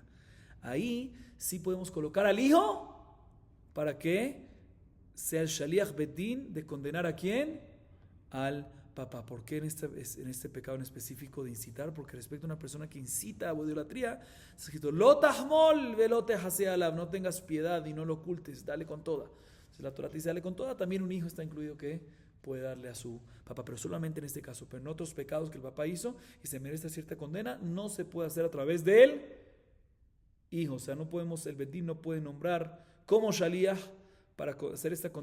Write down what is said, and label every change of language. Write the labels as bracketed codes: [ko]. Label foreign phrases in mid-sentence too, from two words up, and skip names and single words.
[es] Ahí sí podemos colocar al hijo para que sea el [he] שליח בית דין [es] de condenar ¿a quién? Al papá. ¿Por qué en este pecado en específico de incitar? Porque respecto a una persona que incita a idolatría, está escrito, [he] לא תחמול ולא תכסה עליו, [es] no tengas piedad y no lo ocultes, dale con toda. Si la Torah te dice dale con toda, también un hijo está incluido que puede darle a su papá, pero solamente en este caso. Pero en otros pecados que el papá hizo y se merece cierta condena, no se puede hacer a través de él hijo. O sea, el bedín no puede nombrar como shaliach para hacer esta condena.